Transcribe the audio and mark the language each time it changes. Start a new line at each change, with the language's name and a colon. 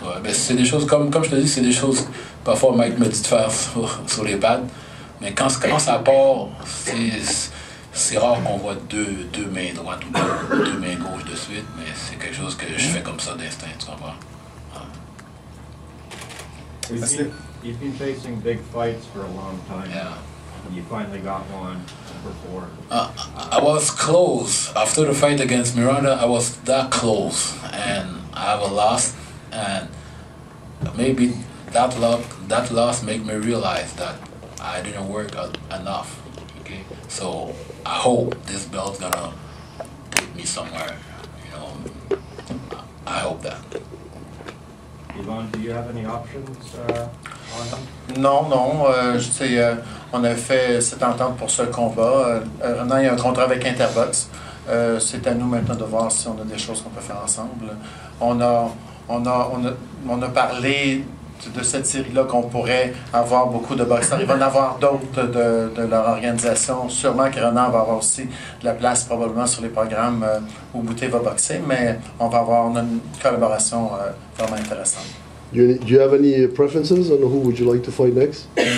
French: Oui, mais c'est des choses, comme je te dis, c'est des choses, parfois Mike me dit de faire sur les pads. Mais quand ça part, c'est rare qu'on voit deux mains droites ou deux mains gauches de suite, mais c'est quelque chose que je fais comme ça d'instinct, tu comprends?
English: You've been facing big fights for a long time. Yeah. You finally got one before. I was close. After the fight against Miranda, I was that close. And I have a loss. And maybe that loss made me realize that I didn't work enough. Okay? So I hope this belt's gonna put me somewhere. You know, I hope that. Yvonne, do you have any options on him?
French: Non. On a fait cette entente pour ce combat. Maintenant, il y a un contrat avec Interbox. C'est à nous maintenant de voir si on a des choses qu'on peut faire ensemble. On a parlé de cette série-là qu'on pourrait avoir beaucoup de boxeurs. Il va y en avoir d'autres de leur organisation. Sûrement que Renan va avoir aussi de la place probablement sur les programmes où Bouté va boxer, mais on a une collaboration vraiment intéressante.
English: Do you have any preferences on who would you like to fight next?